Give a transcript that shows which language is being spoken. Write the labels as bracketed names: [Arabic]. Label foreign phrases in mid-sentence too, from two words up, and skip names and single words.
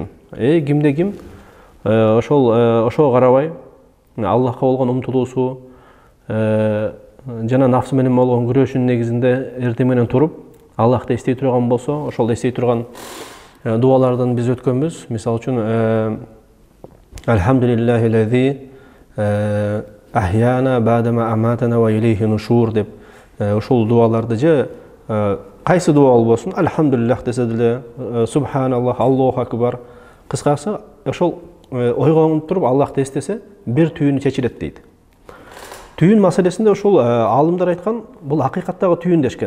[Kyrgyz] Кимде ким ошого карабай Аллахка болгон умтулуусу жана нафсы менен болгон күрөшүүнүн негизинде эртең менен туруп, Аллахты эстей турган болсо, ошол эстей турган дуалардан биз өткөнбүз. Мисалы үчүн [Arabic] الحمد لله الذي أحيانا بعد ما أماتنا وإليه النشور [Kyrgyz] деп ошол дуаларды же кайсы дуа болбосун, Алхамдулиллах десе деле, [Arabic] سبحان الله، الله أكبر, [Kyrgyz] кыскасы ошол ойгонуп туруп Аллахты эстесе, бир түйүнү чечилет дейт. Түйүн маселесинде ошол алымдар айткан, бул акыйкаттагы түйүн дешкен.